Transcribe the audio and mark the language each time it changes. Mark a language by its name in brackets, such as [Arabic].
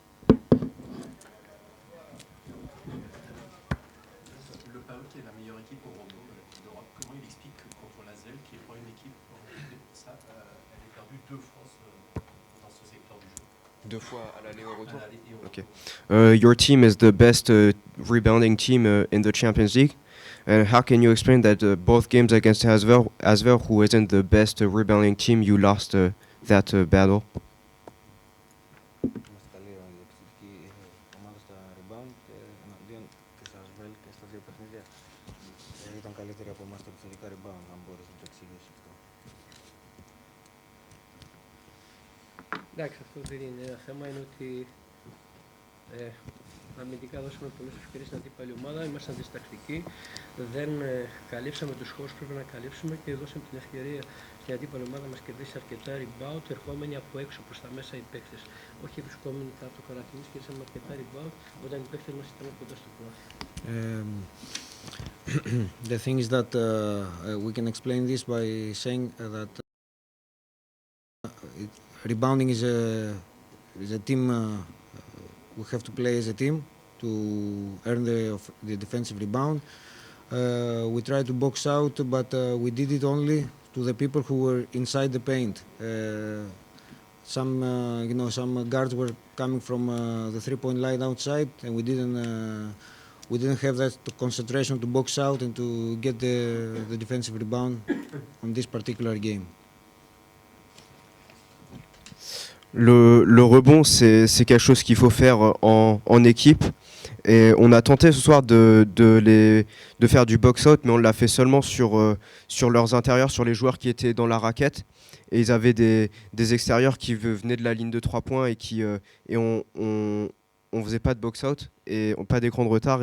[French] Le PAOK est la meilleure équipe au Rondo de la Coupe d'Europe. Comment il explique que contre l'ASVEL, qui n'est pas une équipe, elle est perdue 2 fois dans ce secteur du jeu? 2 fois à l'aller au retour. À l'aller et au retour. [English] Okay. Your team is the best rebounding team in the Champions League. And how can you explain that both games against ASVEL, who isn't the best rebounding team, you lost that battle. [Greek] Είμαστε καλή η επιθετική ομάδα στα rebound εναντίον της ASVEL και στα δύο παιχνίδια. Ήταν καλύτερη από εμάς τα επιθετικά rebound, αν μπορείς να το εξηγήσεις αυτό. Εντάξει, αυτό δεν είναι ένα θέμα, είναι ότι αμυντικά δώσαμε πολλές ευκαιρίες στην αντίπαλη ομάδα, ήμασταν διστακτικοί, δεν καλύψαμε τους χώρους που πρέπει να καλύψουμε και δώσαμε την ευκαιρία στην αντίπαλη ομάδα να μας κερδίσει αρκετά rebound, ερχόμενοι από έξω προς τα μέσα οι παίκτες. Όχι βρισκόμενοι κάτω από το καρατινής, κερδίσαμε αρκετά rebound όταν οι παίκτες μας ήταν κοντά στο πλάι. The thing is that we can explain this by saying that rebounding is a team. We have to play as a team to earn the defensive rebound. We tried to box out, but we did it only to the people who were inside the paint. Some guards were coming from the three-point line outside, and we didn't have that concentration to box out and to get the defensive rebound on this particular game. [French] Le rebond, c'est quelque chose qu'il faut faire en équipe. Et on a tenté ce soir de faire du box-out, mais on l'a fait seulement sur leurs intérieurs, sur les joueurs qui étaient dans la raquette. Et ils avaient des extérieurs qui venaient de la ligne de 3 points et on faisait pas de box-out et pas d'écran de retard.